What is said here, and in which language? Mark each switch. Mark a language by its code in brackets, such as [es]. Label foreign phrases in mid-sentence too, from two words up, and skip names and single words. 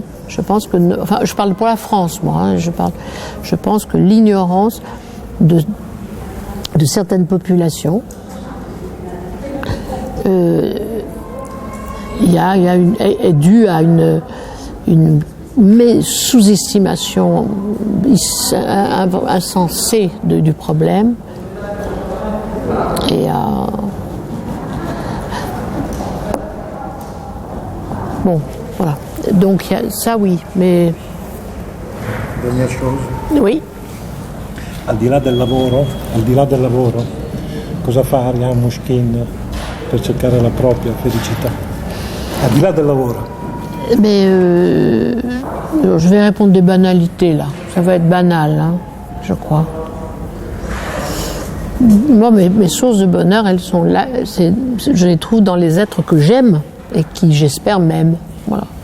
[fr] Je parle pour la France, moi. Hein, je pense que l'ignorance de certaines populations est due à une sous-estimation insensée du problème. Et bon, voilà. Donc ça, oui, mais... Dernière chose. Oui. [it] Al di là del lavoro, cosa fa Ariane Mnouchkine per cercare la propria felicità? Al di là del lavoro. [fr] Mais je vais répondre des banalités, là. Ça va être banal, hein, je crois. Moi, mes sources de bonheur, elles sont là. Je les trouve dans les êtres que j'aime et qui, j'espère, m'aiment. Voilà.